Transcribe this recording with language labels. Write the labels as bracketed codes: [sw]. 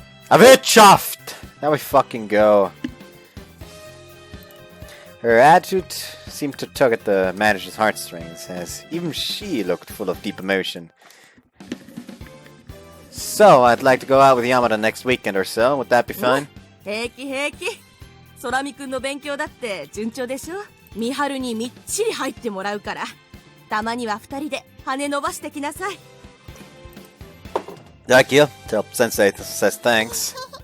[en] A bit chuffed! There we fucking go. Her attitude seemed to tug at the manager's heartstrings, as even she looked full of deep emotion. So, I'd like to go out with Yamada next weekend or so. Would that be fine? [ja] 平気平気。空見くんの勉強だって順調でしょ。美春にみっちり入ってもらうから。たまには二人で羽伸ばしてきなさい。 [en] Thank you. Tell Sensei says thanks.